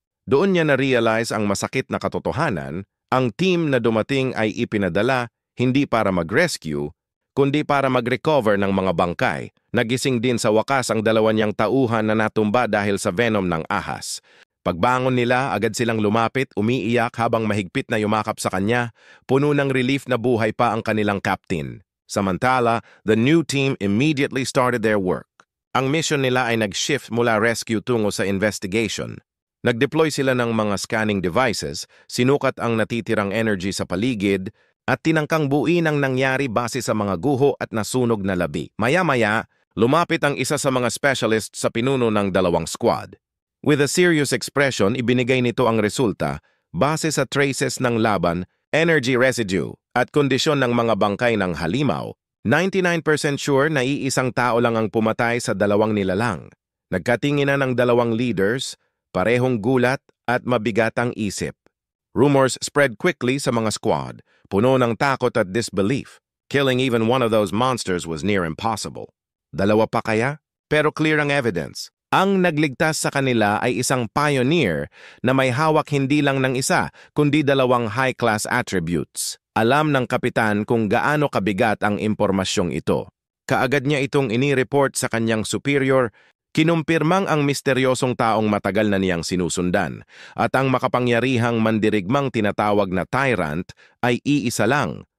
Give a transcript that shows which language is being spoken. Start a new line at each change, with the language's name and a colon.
Filipino: Doon niya na-realize ang masakit na katotohanan, ang team na dumating ay ipinadala hindi para mag-rescue, kundi para mag-recover ng mga bangkay. Nagising din sa wakas ang dalawa niyang tauhan na natumba dahil sa venom ng ahas. Pagbangon nila, agad silang lumapit, umiiyak habang mahigpit na yumakap sa kanya, puno ng relief na buhay pa ang kanilang captain. Samantala,
English: the new team immediately started their work.
Filipino: Ang mission nila ay nag-shift mula rescue tungo sa investigation. Nag-deploy sila ng mga scanning devices, sinukat ang natitirang energy sa paligid, at tinangkang buuin ang nangyari base sa mga guho at nasunog na labi. Maya-maya, lumapit ang isa sa mga specialist sa pinuno ng dalawang squad.
English: With a serious expression,
Filipino: ibinigay nito ang resulta base sa traces ng laban, energy residue, at kondisyon ng mga bangkay ng halimaw. 99% sure na iisang tao lang ang pumatay sa dalawang nilalang. Nagkatinginan ng dalawang leaders, parehong gulat at mabigatang isip.
English: Rumors spread quickly
Filipino: sa mga squad, puno ng takot at disbelief.
English: Killing even one of those monsters was near impossible.
Filipino: Dalawa pa kaya? Pero clear ang evidence. Ang nagligtas sa kanila ay isang pioneer na may hawak hindi lang ng isa, kundi dalawang high-class attributes. Alam ng kapitan kung gaano kabigat ang impormasyong ito. Kaagad niya itong inireport sa kanyang superior, kinumpirmang ang misteryosong taong matagal na niyang sinusundan at ang makapangyarihang mandirigmang tinatawag na tyrant ay iisa lang.